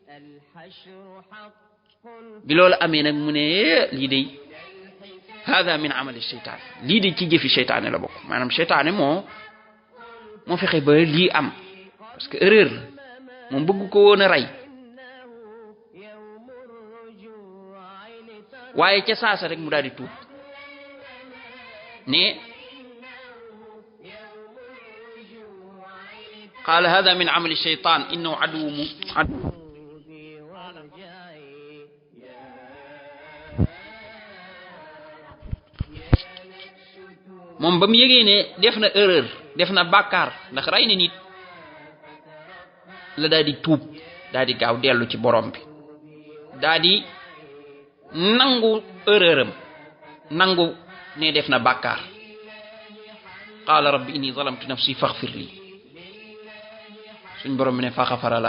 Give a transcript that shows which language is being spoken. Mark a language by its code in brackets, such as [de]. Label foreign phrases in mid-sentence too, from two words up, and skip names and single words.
[wo] bi loolu amee nag mu ne lii de [ar] هذا من عمل الشيطان [wo] lii de ci jëfi seytaane la bokk maanaam seytaane moo fexe ba lii am [fr] parce que [wo] erreur la moom bëgg ko woon a rey waaye ca saasa rek mu daal di tuub ne [ar] قال هذا من عمل الشيطان إنه عدو [wo] moom ba mu yëgee ne def na erreur def na bàkkaar ndax rey na nit la daal di tuub daal di gaaw dellu ci borom bi daal di nangu erreuram nangu ne def na bàkkaar [ar] قال رب إني ظلمت نفسي فاغفر لي [wo] suñ borom bi ne [ar] فغفر له